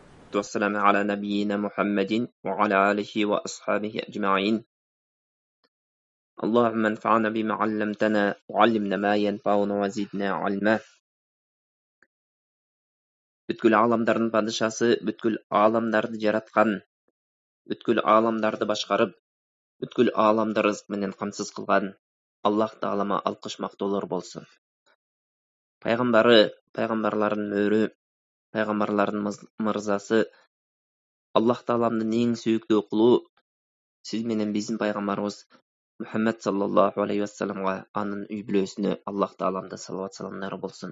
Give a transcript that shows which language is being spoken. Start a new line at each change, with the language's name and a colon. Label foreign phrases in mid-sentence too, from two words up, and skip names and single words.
Arabic: والسلام على نبينا محمد وعلى آله وأصحابه أجمعين. اللهم انفعنا بما علمتنا وعلمنا ما ينفعنا وزدنا علما.
Kyrgyz: Бүткүл аламдардын падышасы, бүткүл аламдарды жараткан, бүткүл аламдарды башкарып, бүткүл аламды рызык менен камсыз кылган Аллах Таалама алкыш мактоолор болсун. Пайгамбарлардын мөрү, пайгамбарлардын мырзасы, Аллах Тааламдын эң сүйүктүү кулу, сиз менен биздин пайгамбарыбыз Мухаммад
Arabic: صلى الله عليه وسلم,
Kyrgyz: анын үй бүлөсүнө Аллах Тааламдын салават саламдары болсун.